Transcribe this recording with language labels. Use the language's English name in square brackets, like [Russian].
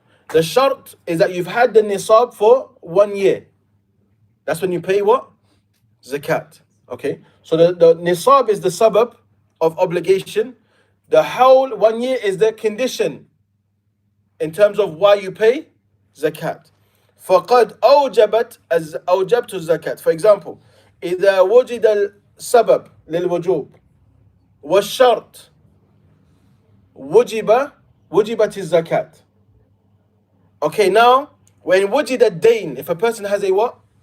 [English] The shart is that you've had the nisab for 1 year. That's when you pay what? Zakat. Okay? So the nisab is the sabab of obligation. The hawl, 1 year, is the condition in terms of why you pay zakat. [Arabic] فَقَدْ أَوْجَبَتْ أَوْجَبْتُ الزَّكَاةِ. [English] For example, [Arabic] إِذَا وُجِدَ السَّبَبْ لِلْوُجُوبِ وَالشَّرْطِ وُجِبَتِ الزَّكَاةِ. [English] Okay, now, when wujid ad-dayn, if a person has a what?